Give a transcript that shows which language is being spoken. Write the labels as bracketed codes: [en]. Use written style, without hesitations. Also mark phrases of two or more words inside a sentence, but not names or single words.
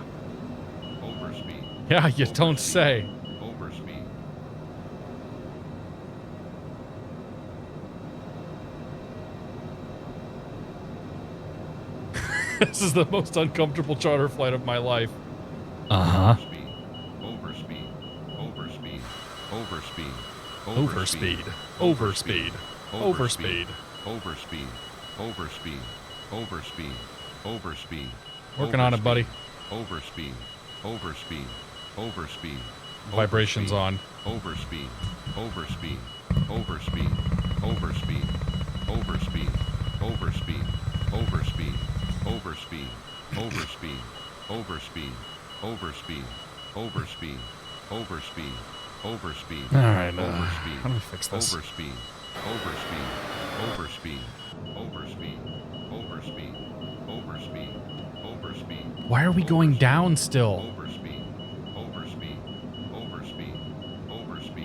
[en] Overspeed. Yeah, you don't say. Overspeed. This is the most uncomfortable charter flight of my life. Uh-huh. Overspeed. Overspeed. Overspeed. Overspeed. Overspeed. Overspeed. Overspeed. Overspeed. Overspeed. Overspeed. Working on it, buddy. Overspeed. Overspeed. Overspeed. Vibrations on. Overspeed. Overspeed. Overspeed. Overspeed. Overspeed. Overspeed. Overspeed. Overspeed. Overspeed. Overspeed. Overspeed. Overspeed. Overspeed. Overspeed. All right, Overspeed. how do we fix this? Overspeed. Overspeed. Overspeed. Overspeed. Overspeed. Overspeed. Overspeed. Why are we going down still? Overspeed. Overspeed. Overspeed. Overspeed.